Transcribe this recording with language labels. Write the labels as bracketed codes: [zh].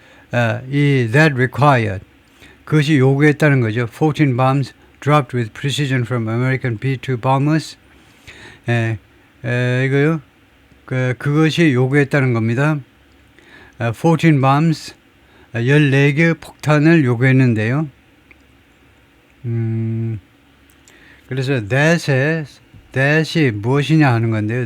[en] that required [ko] 그것이 요구했다는 거죠. [en] 14 bombs dropped with precision from American B-2 bombers. [ko] 이거요. 그것이 요구했다는 겁니다. 14 bombs 14개 폭탄을 요구했는데요. 그래서 that이 무엇이냐 하는 건데요.